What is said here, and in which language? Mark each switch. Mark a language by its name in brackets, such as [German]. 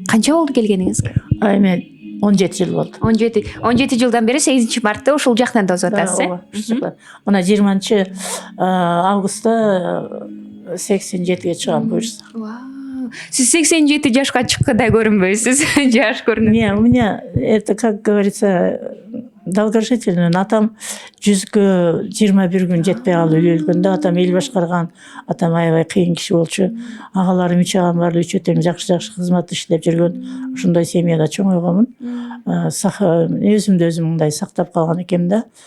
[Kyrgyz] Канча болду келгениңизге? Мен 17 жыл болду. 17 жылдан бери 8 мартта ушул жактан тосуп атасыз, Мына 20 августта 87-ге чыгам буюрса. Сиз 87 жашка чыккандай көрүнбөйсүз. Жаш көрүнөт. [Russian] Не, у меня это, как говорится, долгожительный. [Kyrgyz] Атам 100-гө 21 күн жетпей калып өлгөндө, атам эл башкарган, атам аябай кыйын киши болчу. Агаларым 3 агам бар, 3 тең жакшы кызмат иштеп жүргөн. Ошондой семьяда чоңойгонмун. Өзүмдү өзүм мындай сактап калган экенмин да.